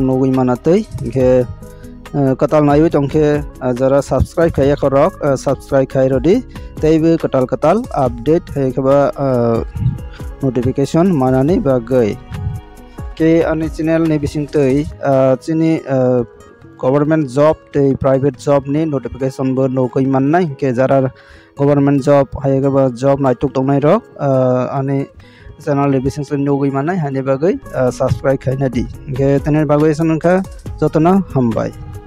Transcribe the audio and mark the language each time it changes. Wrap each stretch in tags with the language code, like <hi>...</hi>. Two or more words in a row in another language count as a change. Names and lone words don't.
<trp>नगै मानातै गे कताल नायबै टंखे जरा सब्सक्राइब खाया खरक सब्सक्राइब खाइरदि तैबो कताल अपडेट हैखबा नोटिफिकेशन मानानि बागै के अनि चैनल नि बिसिंतै चिनि</trp> <en>government job</en> <trp>ते</trp> <en>private job</en> <trp>नि नोटिफिकेशन बो नगै माननाय के जरा</trp> <en>government job</en> <trp>हायगबा जॉब नायटुक तंनाय रक अनि चैनल नि बिसिंतै नगै माननाय हानि बागै सब्सक्राइब खाइना दि गे तने बागै सनखा जतना हामबाय।</trp>